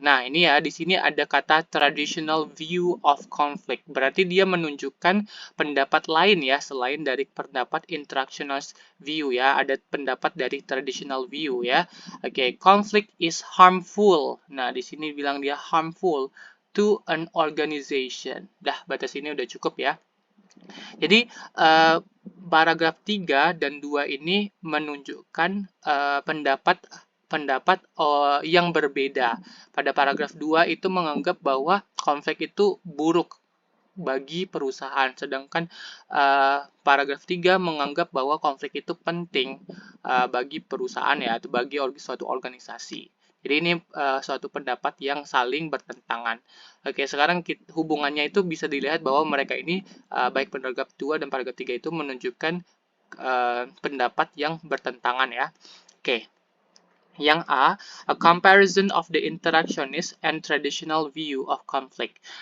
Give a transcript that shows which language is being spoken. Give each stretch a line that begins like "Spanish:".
Indonesian: Nah, ini ya, di sini ada kata traditional view of conflict. Berarti dia menunjukkan pendapat lain ya, selain dari pendapat interactionist view ya. Ada pendapat dari traditional view ya.
English: Oke, conflict is harmful.
Indonesian: Nah, di sini bilang dia
English: harmful to an organization.
Indonesian: Dah, batas ini udah cukup ya. Jadi, paragraf 3 dan 2 ini menunjukkan pendapat yang berbeda. Pada paragraf 2 itu menganggap bahwa konflik itu buruk bagi perusahaan, sedangkan paragraf 3 menganggap bahwa konflik itu penting bagi perusahaan ya, atau bagi suatu organisasi. Jadi ini suatu pendapat yang saling bertentangan. Oke, sekarang hubungannya itu bisa dilihat bahwa mereka ini baik paragraf 2 dan paragraf 3 itu menunjukkan pendapat yang bertentangan ya. Oke.
English: Yang a comparison of the interactionist and traditional view of conflict.